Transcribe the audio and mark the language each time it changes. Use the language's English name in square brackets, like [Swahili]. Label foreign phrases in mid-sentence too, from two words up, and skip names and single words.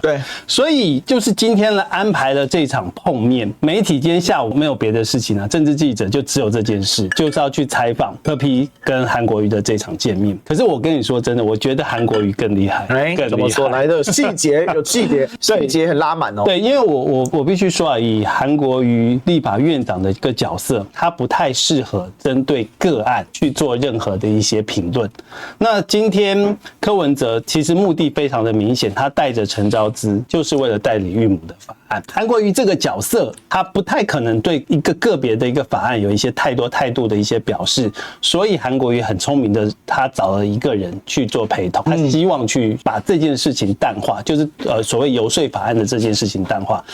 [Chinese] 對，所以就是今天呢安排了這場碰面，媒體今天下午沒有別的事情啊，政治記者就只有這件事，就是要去採訪柯 P 跟韓國瑜的這場見面。可是我跟你說真的，我覺得韓國瑜更厲害，更厲害。怎麼說來的細節有細節，細節很拉滿哦。對，因為我必須說啊，以韓國瑜立法院長的一個角色，他不太適合針對個案去做任何的一些評論。那今天柯文哲其實目的非常的明顯，他帶着陳昭姿就是為了代理孕母的法案。韓國瑜這個角色，他不太可能對一個個別的一個法案有一些太多態度的一些表示，所以韓國瑜很聰明的，他找了一個人去做陪同，他希望去把這件事情淡化，就是所謂遊說法案的這件事情淡化。